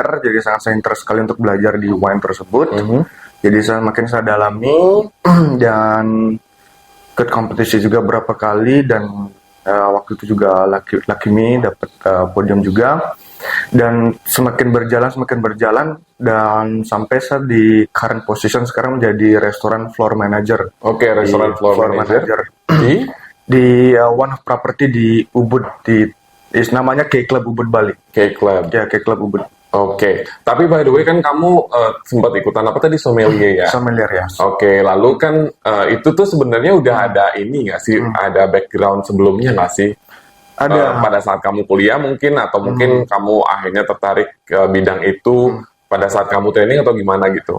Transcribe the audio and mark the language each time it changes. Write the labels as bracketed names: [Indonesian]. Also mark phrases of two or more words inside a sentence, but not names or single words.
[Indonesian] Jadi sangat interest sekali untuk belajar di wine tersebut. Jadi makin saya dalami dan ikut kompetisi juga berapa kali dan waktu itu juga [English] Lucky Me [Indonesian] dapat podium juga. Dan semakin berjalan dan sampai saya di [English] current position [Indonesian] sekarang menjadi restoran [English] floor manager. [Indonesian] Oke, restoran [English] floor manager. [Indonesian] Di [English] one of property [Indonesian] di Ubud namanya K Club Ubud Bali. K Club. Ya, K Club Ubud. Oke. Tapi [English] by the way [Indonesian] kan kamu sempat ikutan apa tadi, sommelier ya? Sommelier ya. Oke, lalu kan itu tuh sebenarnya udah ada ini nggak sih? Ada background sebelumnya nggak sih? Ada. Pada saat kamu kuliah mungkin atau mungkin kamu akhirnya tertarik ke bidang itu pada saat kamu training atau gimana gitu?